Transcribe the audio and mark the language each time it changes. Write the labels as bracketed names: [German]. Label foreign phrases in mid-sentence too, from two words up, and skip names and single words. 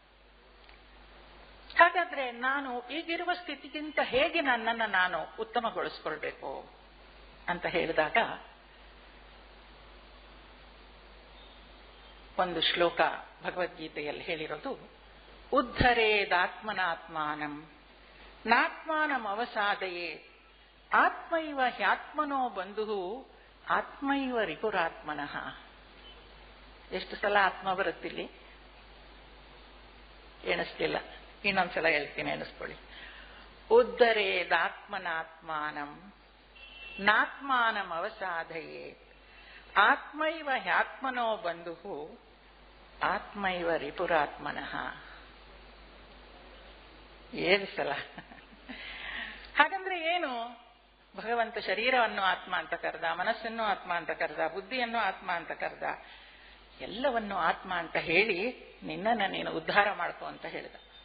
[Kannada] ಹಾಗಾದ್ರೆ ನಾನು ಈಗಿರುವ ಸ್ಥಿತಿಗಿಂತ ಹೇಗೆ ನನ್ನನ್ನು ನಾನು ಉತ್ತಮಗೊಳಿಸ್ಕೊಳ್ಬೇಕು ಅಂತ ಹೇಳಿದಾಗ ಒಂದು ಶ್ಲೋಕ ಭಗವದ್ಗೀತೆಯಲ್ಲಿ ಹೇಳಿರೋದು, [Sanskrit] ಉದ್ಧರೇದಾತ್ಮನಾತ್ಮಾನಂ ನಾತ್ಮಾನಂ ಅವಸಾದಯೇ ಆತ್ಮೈವ ಹ್ಯಾತ್ಮನೋ ಬಂಧು ಆತ್ಮೈವ ರಿಪುರಾತ್ಮನಃ. [Kannada] ಎಷ್ಟು ಸಲ ಆತ್ಮ ಬರುತ್ತಿಲ್ಲಿ? ಎಣಿಸ್ತಿಲ್ಲ. ಇನ್ನೊಂದ್ಸಲ ಹೇಳ್ತೀನಿ, ಎಣಿಸ್ಕೊಳ್ಳಿ. [Sanskrit] ಉದ್ಧರೇದಾತ್ಮನಾತ್ಮಾನಂ ನಾತ್ಮಾನಂ ಅವಸಾದಯೇ ಆತ್ಮೈವ ಹ್ಯಾತ್ಮನೋ ಬಂಧು ಆತ್ಮೈವ ರಿಪುರಾತ್ಮನಃ. [Kannada] 7 ಸಲ. ಹಾಗಂದ್ರೆ ಏನು? ಭಗವಂತ ಶರೀರವನ್ನು ಆತ್ಮ ಅಂತ ಕರೆದ, ಮನಸ್ಸನ್ನು ಆತ್ಮ ಅಂತ ಕರೆದ, ಬುದ್ಧಿಯನ್ನು ಆತ್ಮ ಅಂತ ಕರೆದ, ಎಲ್ಲವನ್ನು ಆತ್ಮ ಅಂತ ಹೇಳಿ ನಿನ್ನನ್ನು ನೀನು ಉದ್ಧಾರ ಮಾಡ್ಕೋ ಅಂತ ಹೇಳಿದ.